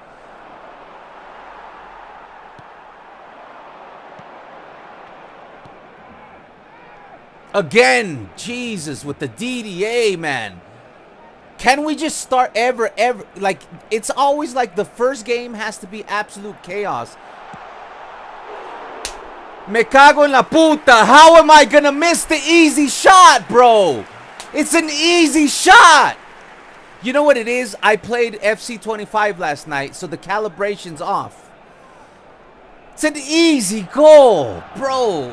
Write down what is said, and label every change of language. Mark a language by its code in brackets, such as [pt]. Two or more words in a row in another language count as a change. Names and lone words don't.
[en] Again, Jesus, with the DDA, man. Can we just start ever, like, it's always like the first game has to be absolute chaos. [es] Me cago en la puta. [en] How am I gonna miss the easy shot, bro? It's an easy shot. You know what it is? I played FC 25 last night, so the calibration's off. It's an easy goal, bro.